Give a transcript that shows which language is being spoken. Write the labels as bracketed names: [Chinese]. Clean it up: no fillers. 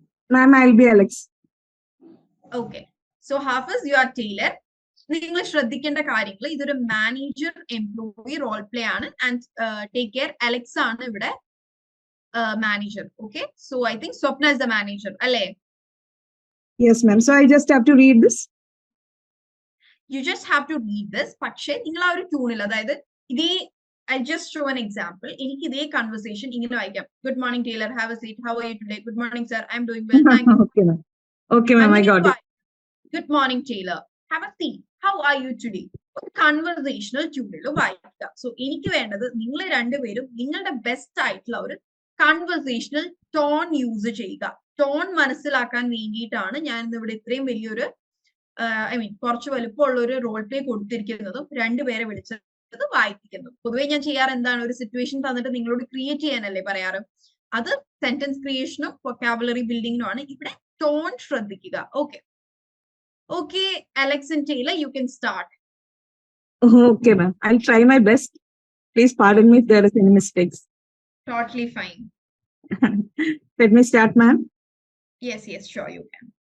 [English] Ma'am, I'll be Alex. Okay. So Hafiz, you are Taylor. [Malayalam] നിങ്ങൾ ശ്രദ്ധിക്കേണ്ട കാര്യങ്ങൾ, ഇതൊരു മാനേജർ എംപ്ലോയി റോൾ പ്ലേ ആണ്. [English] and take care, [Malayalam] അലക്സ് ആണ് ഇവിടെ manager. [English] Okay, so I think Swapna is the manager അല്ലേ? Yes, ma'am. So I just have to read this. You just have to read this. [Malayalam] പക്ഷേ നിങ്ങൾ ആ ഒരു ട്യൂണിൽ, അതായത് ഇതേ, [English] I just show an example. [Malayalam] എനിക്ക് ഇതേ കൺവെർസേഷൻ ഇങ്ങനെ വായിക്കാം. [English] Good morning, Taylor. Have a seat. How are you today? Good morning, sir. I'm doing well. Thank you. Okay, ma'am. Okay, ma'am. I got it. Good morning, Taylor. Have a seat. How are you today? [Malayalam] കൺവെർസേഷണൽ ട്യൂണിൽ വായിക്കുക. So എനിക്ക് വേണ്ടത് നിങ്ങൾ രണ്ടുപേരും നിങ്ങളുടെ best ആയിട്ടുള്ള ഒരു കൺവെർസേഷണൽ tone use ചെയ്യുക. Tone മനസ്സിലാക്കാൻ വേണ്ടിയിട്ടാണ് ഞാൻ ഇവിടെ ഇത്രയും വലിയൊരു കുറച്ച് വലുപ്പമുള്ള ഒരു റോൾ പ്ലേ കൊടുത്തിരിക്കുന്നതും രണ്ടുപേരെ വിളിച്ചത് വായിപ്പിക്കുന്നതും. പൊതുവേ ഞാൻ ചെയ്യാറ് എന്താണ്, ഒരു സിറ്റുവേഷൻ തന്നിട്ട് നിങ്ങളോട് ക്രിയേറ്റ് ചെയ്യാനല്ലേ പറയാറ്. അത് സെന്റൻസ് ക്രിയേഷനും വൊക്കാബുലറി ബിൽഡിങ്ങിനും ആണ്. ഇവിടെ ടോൺ ശ്രദ്ധിക്കുക. Okay. [English] Okay, Alex and Taylor, you can start. Okay, ma'am. I'll try my best. Please pardon me if there is any mistakes. Totally fine. Let me start, ma'am. Yes, sure, you can.